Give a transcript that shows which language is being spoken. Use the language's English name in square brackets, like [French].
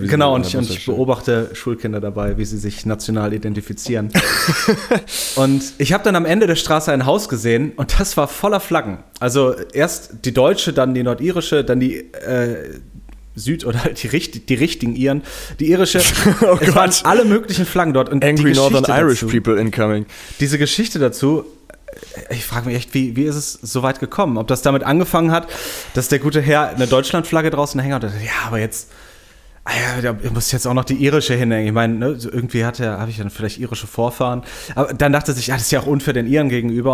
[German] Wie genau, und ich beobachte Schulkinder dabei, wie sie sich national identifizieren. Und ich habe dann am Ende der Straße ein Haus gesehen und das war voller Flaggen. Also erst die deutsche, dann die nordirische, dann die... Süd oder die richtigen Iren, die irische, oh Gott. Waren alle möglichen Flaggen dort. Und [English] angry Northern Irish people incoming. [German] Diese Geschichte dazu, ich frage mich echt, wie ist es so weit gekommen? Ob das damit angefangen hat, dass der gute Herr eine Deutschlandflagge draußen hängt? Ja, aber jetzt, ich muss jetzt auch noch die irische hinhängen. Ich meine, ne, so irgendwie habe ich dann vielleicht irische Vorfahren. Aber dann dachte sich, ja, das ist ja auch unfair den Iren gegenüber.